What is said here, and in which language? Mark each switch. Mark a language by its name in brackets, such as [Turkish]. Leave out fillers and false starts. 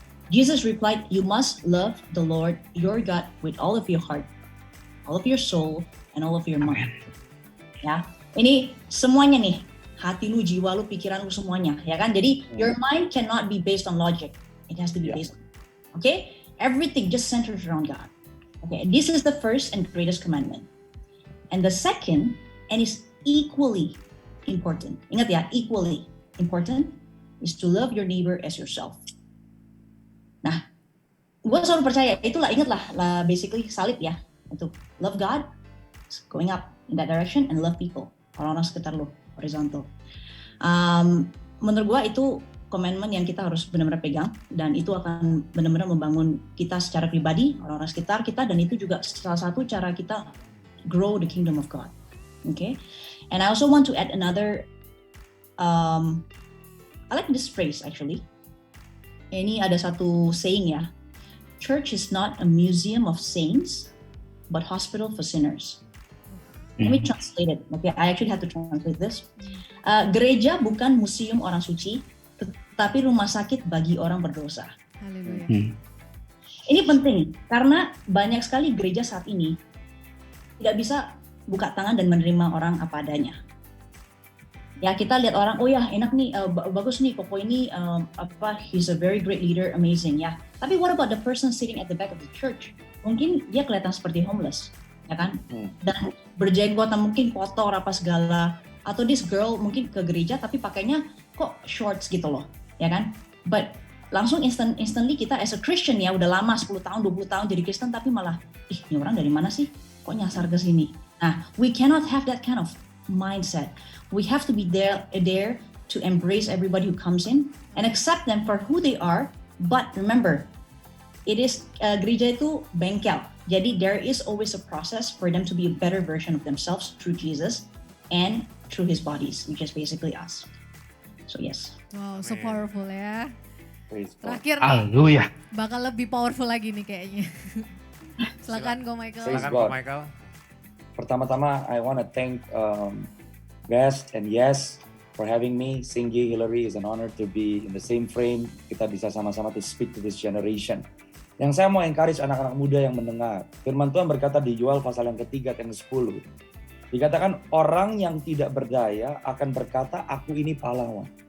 [English] Jesus replied, you must love the Lord your God with all of your heart, all of your soul, and all of your mind. [Indonesian] Ya, ini semuanya nih, hati lu, jiwa lu, pikiran lu, semuanya, ya kan? [English] Jadi your mind cannot be based on logic. It has to be based on, okay? Everything just centers around God. Okay, this is the first and greatest commandment. And the second, and is equally important. [Indonesian] Ingat ya, [English] equally important is to love your neighbor as yourself. [Indonesian] Nah, gue selalu percaya, itulah, ingatlah lah, basically salib ya, itu [English] love God, going up in that direction, and love people, [Indonesian] orang-orang sekitar lo, horizontal. Menurut gue itu commandment yang kita harus benar-benar pegang, dan itu akan benar-benar membangun kita secara pribadi, orang-orang sekitar kita, dan itu juga salah satu cara kita [English] grow the kingdom of God. Okay, and I also want to add another. I like this phrase actually. [Indonesian] Ini ada satu [English] saying ya. Church is not a museum of saints, but hospital for sinners. Let me translate it. Okay, I actually had to translate this. [Indonesian] Gereja bukan museum orang suci, tetapi rumah sakit bagi orang berdosa. Haleluya. Ini penting karena banyak sekali gereja saat ini tidak bisa buka tangan dan menerima orang apa adanya. Ya, kita lihat orang, oh ya enak nih, bagus nih, Koko ini [English] he's a very great leader, amazing [Indonesian] ya. Tapi [English] what about the person sitting at the back of the church? [Indonesian] Mungkin dia kelihatan seperti homeless, ya kan? Dan berjenggot, mungkin kotor apa segala. Atau [English] this girl [Indonesian] mungkin ke gereja tapi pakainya kok shorts gitu loh, ya kan? But langsung instantly kita [English] as a Christian [Indonesian] ya, udah lama 10 tahun, 20 tahun jadi Kristen, tapi malah, ini orang dari mana sih? Kok nyasar ke sini? [English] Nah, we cannot have that kind of mindset. We have to be there to embrace everybody who comes in and accept them for who they are. But remember, it is [Indonesian] gereja itu bengkel. [English] Jadi there is always a process for them to be a better version of themselves through Jesus and through His bodies, which is basically us. So yes. Wow, so powerful ya. Praise God. [Indonesian] Terakhir nih, Haleluya. bakal lebih powerful lagi nih kayaknya. Silakan Ko Michael. [English] Praise [Indonesian] Silakan [English] God. [Indonesian] Ko Michael. Pertama-tama, [English] I want to thank Best and Yes for having me. Singgi, Hillary, is an honor to be in the same frame. [Indonesian] Kita bisa sama-sama [English] to speak to this generation. [Indonesian] Yang saya mau encourage anak-anak muda yang mendengar. Firman Tuhan berkata di Yoel pasal yang ketiga ayat 10. Dikatakan orang yang tidak berdaya akan berkata, aku ini pahlawan.